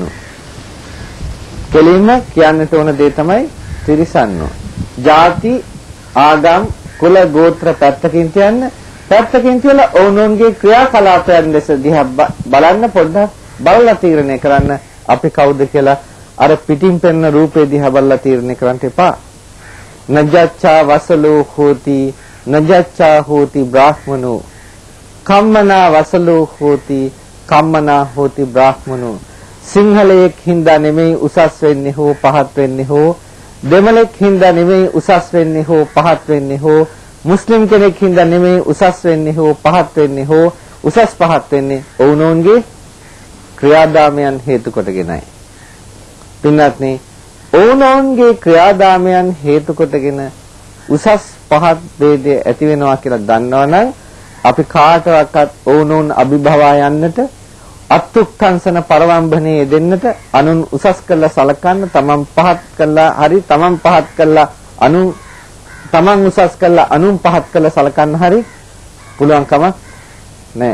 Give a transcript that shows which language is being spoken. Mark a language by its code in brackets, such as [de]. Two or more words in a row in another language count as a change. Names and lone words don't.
[si] කෙලින්ම කියන්නට ඕන දේ තමයි තිරිසන්නු. ಜಾති, ආගම්, කුල, ගෝත්‍ර පැත්තකින් තියන්න. පැත්තකින් තියලා ඕනෝන්ගේ ක්‍රියාකලාපයන් දැස දිහා බලන්න, පොඩ්ඩක් බලලා තීරණය කරන්න අපි කවුද කියලා. අර පිටින් පෙන්න රූපේ දිහා බලලා තීරණය කරන්න එපා. [pi] නජච්ඡා වසලෝ හෝති නජච්ඡා හෝති බ්‍රාහ්මනෝ කම්මනා වසලෝ හෝති කම්මනා හෝති බ්‍රාහ්මනෝ. [si] සිංහලයෙක් හින්දා නෙමෙයි උසස් වෙන්නේ හෝ පහත් වෙන්නේ හෝ, දෙමළෙක් හින්දා නෙමෙයි උසස් වෙන්නේ හෝ පහත් වෙන්නේ හෝ, මුස්ලිම් කෙනෙක් හින්දා නෙමෙයි උසස් වෙන්නේ හෝ පහත් වෙන්නේ හෝ උසස් පහත් වෙන්නේ ඔවුනෝන්ගේ ක්‍රියාදාමයන් හේතු කොටගෙනයි. පින්වත්නි, ඕනෝන්ගේ ක්‍රියාදාමයන් හේතු කොටගෙන උසස් පහත් ભેදය ඇති වෙනවා කියලා දන්නවනම් අපි කාටවත් ඕනෝන් අභිභවා යන්නට අත්ුක්කංශන පරවම්බනේ දෙන්නට අනුන් උසස් කළා සලකන්න තමන් පහත් කළා හරි තමන් පහත් කළා තමන් උසස් කළා අනුන් පහත් කළා සලකන්න හරි පුළුවන් කමක් නැහැ.